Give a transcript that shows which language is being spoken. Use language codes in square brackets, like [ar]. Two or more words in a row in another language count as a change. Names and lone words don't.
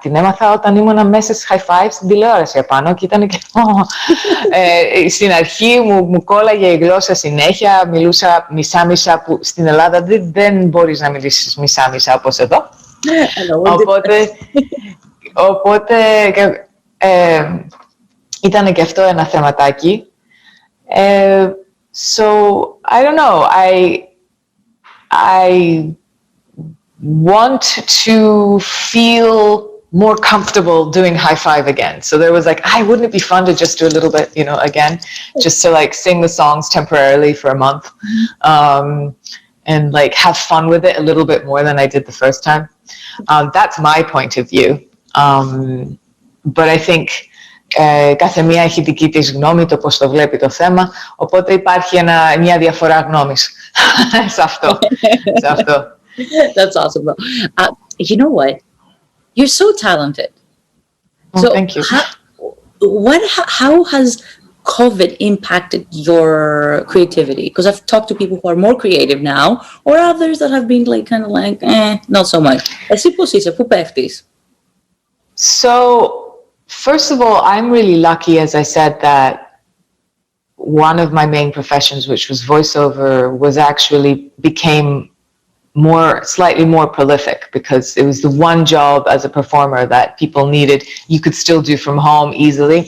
[el] Την έμαθα όταν ήμουν μέσα στις High Five στην τηλεόραση επάνω και ήταν και στην αρχή μου κόλλαγε η γλώσσα συνέχεια, μιλούσα μισά-μισά, που στην Ελλάδα δεν μπορείς να μιλήσεις μισά-μισά όπως εδώ. Οπότε ήταν και αυτό ένα θεματάκι. [en] So, I don't know, I want to feel more comfortable doing High Five again. So there was like, wouldn't it be fun to just do a little bit, again, just to like sing the songs temporarily for a month, and like have fun with it a little bit more than I did the first time. That's my point of view. But I think [el] κάθε μία έχει δική της γνώμη, το πώς το βλέπει το θέμα, οπότε υπάρχει μια διαφορά γνώμης σε αυτό. [en] That's awesome, though. You know what? You're so talented. Oh, so thank you. How has COVID impacted your creativity? Because I've talked to people who are more creative now, or others that have been like kind of like, not so much. [el] Εσύ πώς είσαι, πού πέφτεις? [en] So, First of all, I'm really lucky, as I said, that one of my main professions, which was voiceover, became slightly more prolific, because it was the one job as a performer that people needed you could still do from home easily.